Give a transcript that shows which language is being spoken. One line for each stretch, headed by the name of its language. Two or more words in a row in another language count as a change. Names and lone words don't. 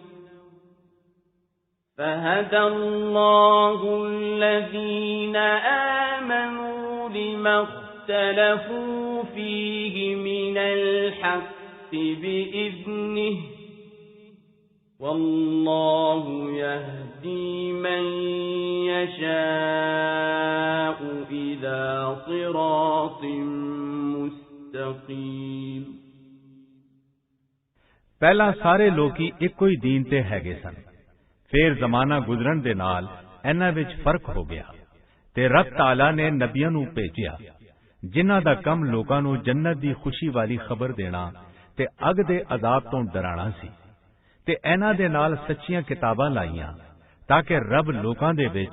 Arabic: فهدى الله الذين آمنوا لما اختلفوا فيه من الحق بإذنه والله يهدي من يشاء إلى صراط مستقيم
Punjabi: ਪਹਿਲਾਂ ਸਾਰੇ ਲੋਕੀ ਇੱਕੋ ਹੀ ਦੀਨ ਤੇ ਹੈਗੇ ਸਨ, ਫਿਰ ਜ਼ਮਾਨਾ ਗੁਜ਼ਰਨ ਦੇ ਨਾਲ ਇਹਨਾਂ ਵਿੱਚ ਫਰਕ ਹੋ ਗਿਆ ਤੇ ਰੱਬ ਤਾਲਾ ਨੇ ਨਬੀਆਂ ਨੂੰ ਭੇਜਿਆ ਜਿਨ੍ਹਾਂ ਦਾ ਕੰਮ ਲੋਕਾਂ ਨੂੰ ਜੰਨਤ ਦੀ ਖੁਸ਼ੀ ਵਾਲੀ ਖਬਰ ਦੇਣਾ ਤੇ ਅੱਗ ਦੇ ਅਜ਼ਾਬ ਤੋਂ ਡਰਾਣਾ ਸੀ, ਤੇ ਇਹਨਾਂ ਦੇ ਨਾਲ ਸੱਚੀਆਂ ਕਿਤਾਬਾਂ ਲਾਈਆਂ ਤਾਂ ਕਿ ਰੱਬ ਲੋਕਾਂ ਦੇ ਵਿੱਚ